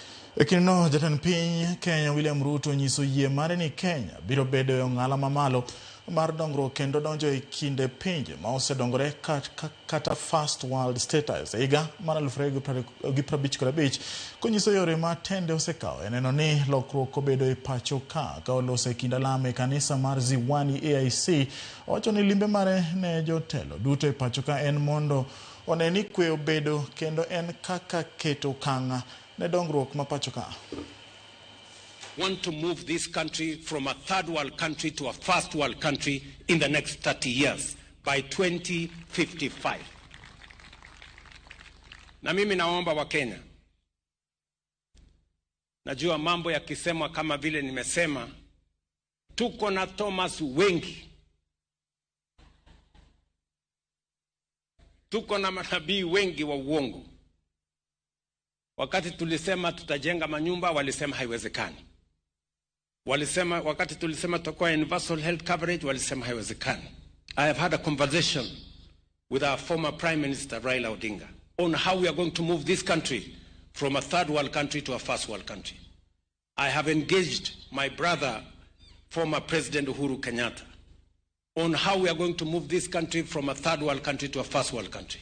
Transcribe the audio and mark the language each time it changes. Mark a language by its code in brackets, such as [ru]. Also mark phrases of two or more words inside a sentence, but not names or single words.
[luo] Ekino jatend piny Kenya William Ruto nyiso yie mare ni Kenya biro bedo e ong'ala mamalo mar dongruok kendo donjo e kinde pinje ma osedongore kata [en] first world status [luo] higa mar 2055 konyiso yore ma tende osekawo neno ni lokruok obedo e pacho ka oloso e kind alama e kanisa mar Ziwani AIC. Owacho ni limbe mare ne jotelo duto e pacho ka en mondo oneni kwe obedo kendo en kaka keto kanga ne dongruok ma pacho ka. [en] Want to move this country from a third world country to a first world country in the next 30 years by 2055. [sw] Na mimi naomba wa Kenya, najua mambo yakisemwa kama vile nimesema, tuko na Thomas wengi, tuko na manabii wengi wa uongo. Wakati tulisema tutajenga manyumba, walisema haiwezekani. Wakati tulisema tutakuwa [en] universal health coverage, [sw] walisema haiwezekani. [en] I have had a conversation with our former Prime Minister Raila Odinga on how we are going to move this country from a third world country to a first world country. I have engaged my brother, former President Uhuru Kenyatta, on how we are going to move this country from a third world country to a first world country.